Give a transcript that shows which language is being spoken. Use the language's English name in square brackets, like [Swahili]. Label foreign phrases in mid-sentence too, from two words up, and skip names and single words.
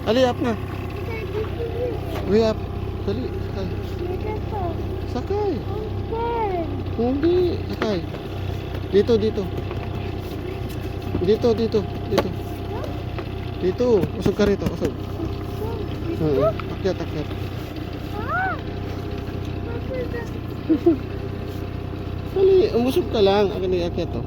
[Filipino] Ali, up na. [French] C'est désolé. [Filipino] Uy, up. Dali, sakay. [French] Mais d'accord. [Filipino] Sakay. [French] On [Filipino] Hindi, sakay. Dito. Dito. Usog ka rito, usog. Akyat. Ah! Dali, umusog ka lang. Akin na akyat to.